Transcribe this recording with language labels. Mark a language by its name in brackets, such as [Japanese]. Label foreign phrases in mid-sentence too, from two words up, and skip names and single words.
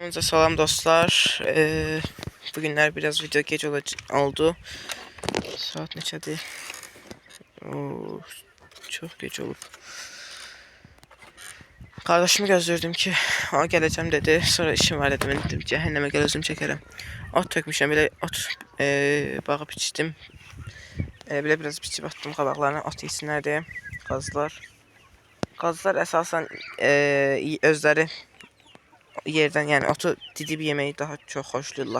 [Turkish] Hepinize selam dostlar. Bugünler biraz video geç oldu. [Azerbaijani] Saat neçədir? [Turkish] Oo, çok geç olup. Kardeşimi gözlürdüm ki o geleceğim dedi. Sonra işim var dedim. Dedim cehenneme gel özüm çekerim. [Azerbaijani] Ot tökmüşəm belə ot bağıb içdim. Belə biraz biçib attım qabaqlarına ot yesinlər deyə. Qazlar. Qazlar əsasən özləri yerdən, yəni otu didib yeməyi daha çox xoşlayırlar.